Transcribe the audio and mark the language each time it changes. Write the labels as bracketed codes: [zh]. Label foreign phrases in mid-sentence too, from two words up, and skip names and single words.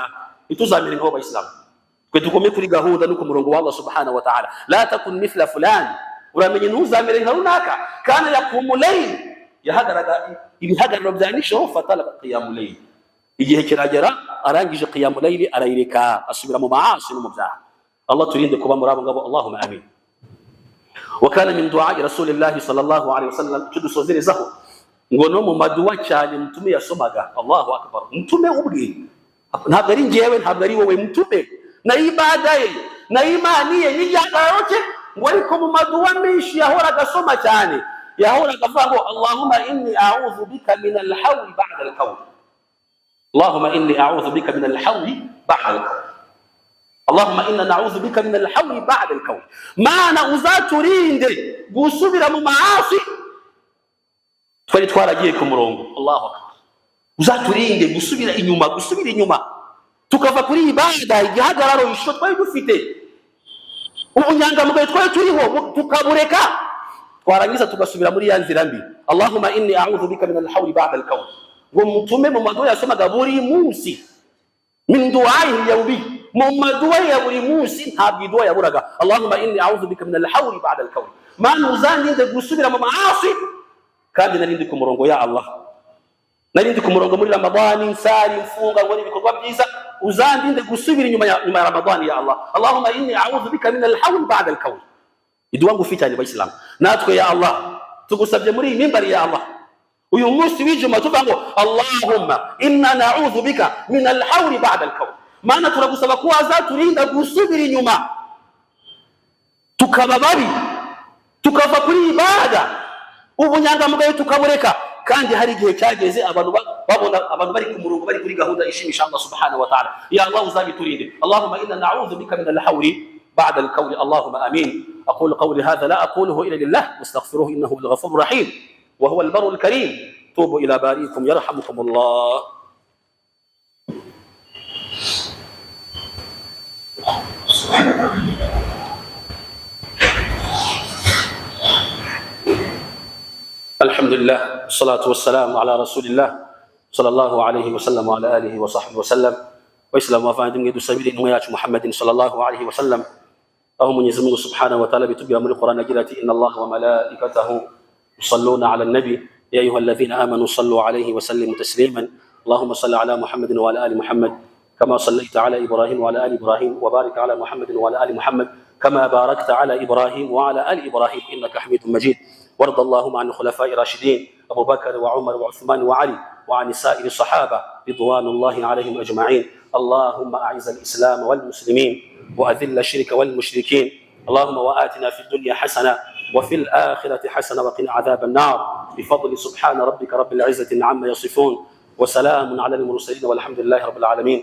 [rw] Ntituzamere nkaho Abayisilamu, twe tugome kuri gahunda no ku murongo wa Allah [ar] سبحانه وتعالى. لا تكن مثل فلان, [rw] uramenye ntuzamere nka runaka [ar] كان يقوم الليل, [rw] yahagaraga ibihagararo bya nijoro, [ar] فترك قيام الليل, [rw] igihe kiragera arangije [ar] قيام الليل [rw] arayireka, asubira mu maasi no mu byaha. Allah turinde kuba muri abo ngabo, [ar] اللهم آمين. وكان من دعاء رسول الله صلى الله عليه وسلم, [rw] tudusozerezaho ngo no mu maduwa cyane mutume yasomaga. [ar] الله أكبر, [rw] mutume ubwe, ntabwo ari njyewe, ntabwo ari wowe, mutume na ibada ye na imani ye n'igihagararo cye, ngo ariko mu maduwa menshi yahoraga asoma cyane, yahoraga avuga ngo [ar] اللهم إني أعوذ بك من الحول بعد القول, اللهم إني أعوذ بك من الحول بعد القول. اللهم إنا نعوذ بك من الحول بعد الكون. [rw] Maana uzaturinde gusubira mu maasi twari twaragiye ku murongo. [ar] الله أكبر. [rw] Uzaturinde gusubira inyuma tukava kuri ibada igihagararo isho twari dufite, ubunyangamugayo twari turiho tukabureka, twarangiza tugasubira muri ya nzira mbi. [ar] اللهم إني أعوذ بك من الحول بعد الكون. [rw] Ngo mutume mu maduwa yasomaga buri munsi [ar] من دعاء اليوم, [rw] mu maduwa ya buri munsi ntabwo iduwa yaburaga. [ar] اللهم إني أعوذ بك من الحول بعد الكون. [rw] Mana uzandinde gusubira mu maasi kandi narindi ku murongo ya Allah, narindi ku murongo muri Ramadhani, nsari, mfunga, ngo ibikorwa byiza, uzandinde gusubira inyuma ya Ramadhani ya Allah. [ar] اللهم إني أعوذ بك من الحول بعد الكون. [rw] Iduwa ngufi cyane bayisilamu. Natwe ya Allah tugusabye muri iyi mimbari ya Allah, uyu munsi w'ijuma tuvuga ngo [ar] اللهم إنا نعوذ بك من الحول بعد الكون. [rw] Maana turagusaba ko azaturinda gusubira inyuma tukaba babi, tukava kuri ibada, ubunyangamugayo tukabureka, kandi hari igihe cyageze abantu babona abantu bari ku murongo, bari kuri gahunda ishimisha Allah [ar] سبحانه وتعالى. يا الله [rw] uzabiturinde. [ar] اللهم إنا نعوذ بك من الحول بعد الكون. اللهم آمين. أقول قولي هذا لا أقوله إلا لله واستغفروه إنه الغفور الرحيم وهو البر الكريم. توبوا إلى بارئكم يرحمكم الله. الحمد لله والصلاة والسلام على رسول الله صلى الله عليه وسلم وعلى آله وصحبه وسلم. وإسلام وفاهم يد سبيل محمد صلى الله عليه وسلم. أو Mwenyezi Mungu سبحانه وتعالى [rw] bitubia muri Qur'an agira ati [ar] إن الله وملائكته يصلون على النبي يا أيها الذين آمنوا صلوا عليه وسلموا تسليما. اللهم صل على محمد وعلى آل محمد كما صليت على إبراهيم وعلى آل إبراهيم وبارك على محمد وعلى آل محمد كما باركت على إبراهيم وعلى آل إبراهيم إنك حميد مجيد. وارض اللهم عن الخلفاء الراشدين أبو بكر وعمر وعثمان وعلي وعن سائر الصحابة رضوان الله عليهم أجمعين. اللهم أعز الإسلام والمسلمين وأذل الشرك والمشركين. اللهم وآتنا في الدنيا حسنة وفي الآخرة حسنة وقنا عذاب النار بفضل سبحان ربك رب العزة عما يصفون وسلام على المرسلين والحمد لله رب العالمين.